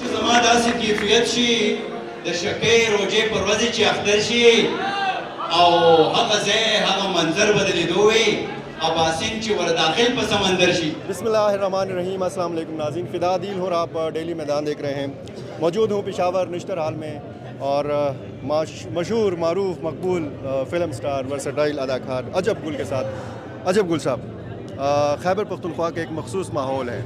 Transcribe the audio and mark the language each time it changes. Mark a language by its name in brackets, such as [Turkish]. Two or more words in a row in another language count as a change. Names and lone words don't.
[Pashto] زما داسې کیفیت شي د شکې روجې پر ورځې چې اختر شي او هغه ځای هغه منظر به د لیدو وي اباسین چې ور داخل په سمندر شي. [Arabic] بسم اللہ الرحمن الرحیم. [Urdu] السلام علیکم ناظرین، فدا دل ہوں. آپ ڈیلی میدان دیکھ رہے ہیں. موجود ہوں پشاور نشتر ہال میں اور مشہور معروف مقبول فلم سٹار ورسٹائل اداکار عجب گل کے ساتھ. عجب گل صاحب، خیبر پختونخوا کا ایک مخصوص ماحول ہے.